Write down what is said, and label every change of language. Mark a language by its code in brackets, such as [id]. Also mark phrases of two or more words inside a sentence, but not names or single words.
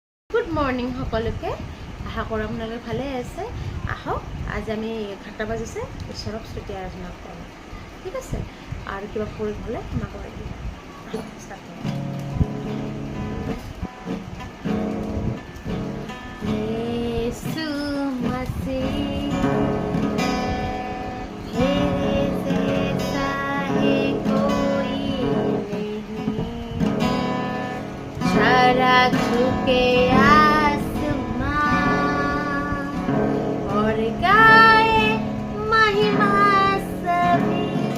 [en] good morning [as] সকলোকে। আশা কৰোঁ আপোনালোকে ভালে আছে। আহক আজি আমি 11টা বাজিছে, ঈশ্বৰক স্তুতি আৰাধনা কৰোঁ। ঠিক আছে, আৰু কিবা প্ৰয়োগ হ'লে আমাক কৰি দিম। আহক ষ্টাৰ্ট কৰোঁ। [hi] यीशु मसीह तेरे जैसा है कोई नहीं, सारा झुके आसमान और गाए महिमा सभी।